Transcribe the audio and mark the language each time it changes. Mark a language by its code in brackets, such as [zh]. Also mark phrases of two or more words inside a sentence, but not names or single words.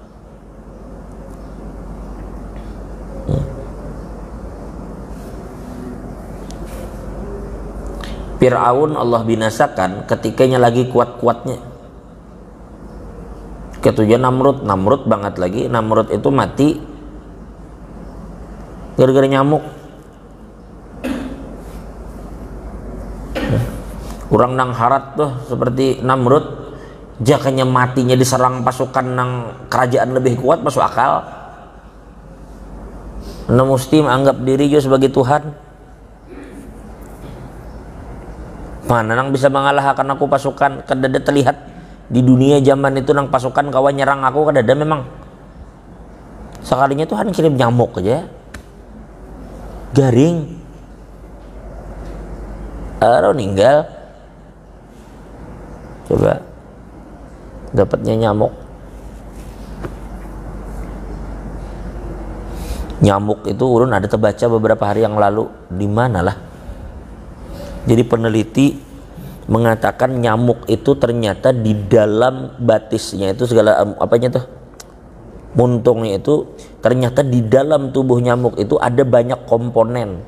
[bjn] Fir'aun Allah binasakan ketikanya lagi kuat-kuatnya. Ketujuh Namrud banget lagi. Namrud itu mati gara-gara nyamuk. Orang nang harat tuh seperti Namrud, jakanya matinya diserang pasukan nang kerajaan lebih kuat, masuk akal. Nah mesti menganggap diri juga sebagai Tuhan. Mana nang bisa mengalahkan aku pasukan? Kadada terlihat di dunia zaman itu nang pasukan kawan nyerang aku, kadada memang. Sekalinya Tuhan kirim nyamuk aja, garing, ninggal. Coba dapatnya nyamuk. Nyamuk itu urun ada terbaca beberapa hari yang lalu, di mana lah. Jadi peneliti mengatakan nyamuk itu ternyata di dalam batisnya itu segala apanya tuh, muntungnya itu, ternyata di dalam tubuh nyamuk itu ada banyak komponen.